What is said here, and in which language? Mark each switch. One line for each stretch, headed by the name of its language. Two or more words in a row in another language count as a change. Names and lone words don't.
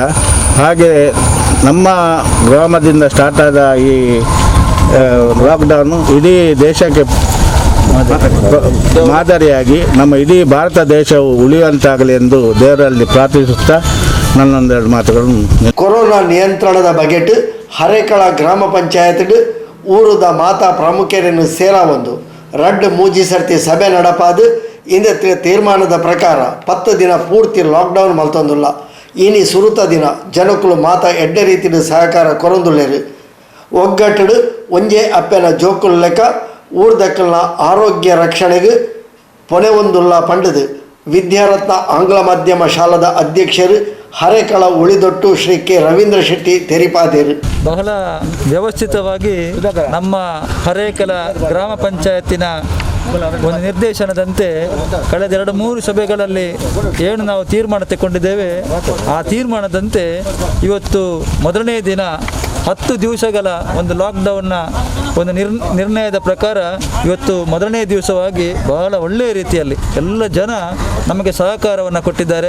Kannada: ಹಾಗೆ ನಮ್ಮ ಗ್ರಾಮದಿಂದ ಸ್ಟಾರ್ಟ್ ಆದ ಈ ಲಾಕ್ಡೌನು ಇಡೀ ದೇಶಕ್ಕೆ ಮಾದರಿಯಾಗಿ ನಮ್ಮ ಇಡೀ ಭಾರತ ದೇಶವು ಉಳಿಯುವಂತಾಗಲಿ ಎಂದು ದೇವರಲ್ಲಿ ಪ್ರಾರ್ಥಿಸುತ್ತಾ ನನ್ನೊಂದೆರಡು ಮಾತುಗಳನ್ನು.
Tulu: ಕೊರೋನಾ ನಿಯಂತ್ರಣದ ಬಗೆಟ್ ಹರೇಕಳ ಗ್ರಾಮ ಪಂಚಾಯತ್ ಊರುದ ಮಾತಾ ಪ್ರಮುಖರನ್ನು ಸೇರಾವೊಂದು ರಡ್ ಮೂಜಿ ಸರ್ತಿ ಸಭೆ ನಡಪಾದು ಇಂದ ತೀರ್ಮಾನದ ಪ್ರಕಾರ 10 ದಿನ ಪೂರ್ತಿ ಲಾಕ್ಡೌನ್ ಮಲ್ತೊಂದುಲ್ಲ. ಇನಿ ಸುರುತ ದಿನ ಜನಕ್ಕಳು ಮಾತಾ ಎಡ್ಡೆ ರೀತಿಯ ಸಹಕಾರ ಕೊರೊಂದುಲ್ಲೇರು. ಒಗ್ಗಟ್ಟು ಒಂಜೇ ಅಪ್ಪೆನ ಜೋಕುಲ್ ಲೆಕ್ಕ ಊರ್ದಕ್ಕಲ್ನ ಆರೋಗ್ಯ ರಕ್ಷಣೆಗೆ ಪೊನೆ ಒಂದುಲ್ಲ ಪಂಡದು ವಿದ್ಯಾರತ್ನ ಆಂಗ್ಲ ಮಾಧ್ಯಮ ಶಾಲಾದ ಅಧ್ಯಕ್ಷರು ಹರೇಕಳ ಉಳಿದೊಟ್ಟು ಶ್ರೀ ಕೆ ರವೀಂದ್ರ ಶೆಟ್ಟಿ ತೆರಿಪಾದೇರು.
Kannada: ಬಹಳ ವ್ಯವಸ್ಥಿತವಾಗಿ ನಮ್ಮ ಹರೇಕಲ ಗ್ರಾಮ ಪಂಚಾಯತಿನ ಒಂದು ನಿರ್ದೇಶನದಂತೆ ಕಳೆದ 2-3 ಸಭೆಗಳಲ್ಲಿ ಏನು ನಾವು ತೀರ್ಮಾನ ತಗೊಂಡಿದ್ದೇವೆ ಆ ತೀರ್ಮಾನದಂತೆ ಇವತ್ತು ಮೊದಲನೇ ದಿನ 10 ದಿವಸಗಳ ಒಂದು ಲಾಕ್ಡೌನ್ನ ಒಂದು ನಿರ್ಣಯದ ಪ್ರಕಾರ ಇವತ್ತು ಮೊದಲನೇ ದಿವಸವಾಗಿ ಬಹಳ ಒಳ್ಳೆಯ ರೀತಿಯಲ್ಲಿ ಎಲ್ಲ ಜನ ನಮಗೆ ಸಹಕಾರವನ್ನು ಕೊಟ್ಟಿದ್ದಾರೆ.